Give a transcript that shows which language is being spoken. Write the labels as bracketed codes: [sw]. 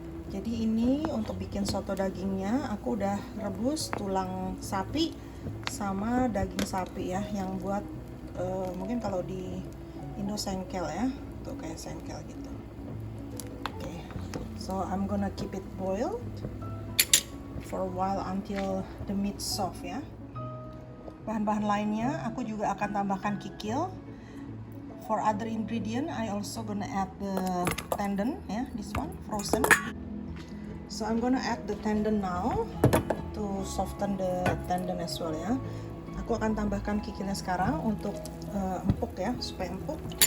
[id] Jadi ini untuk bikin soto dagingnya aku udah rebus tulang sapi sama daging sapi ya, yang buat mungkin kalau di Indo sengkel ya, tuh kayak sengkel gitu. [en] Oke, so I'm gonna keep it boiled for a while until the meat soft ya. [id] Bahan-bahan lainnya aku juga akan tambahkan kikil. [en] For other ingredient I also gonna add the tendon ya, this one frozen. So I'm gonna add the tendon now to soften the tendon as well ya. [id] Aku akan tambahkan kikilnya sekarang untuk empuk ya, supaya empuk.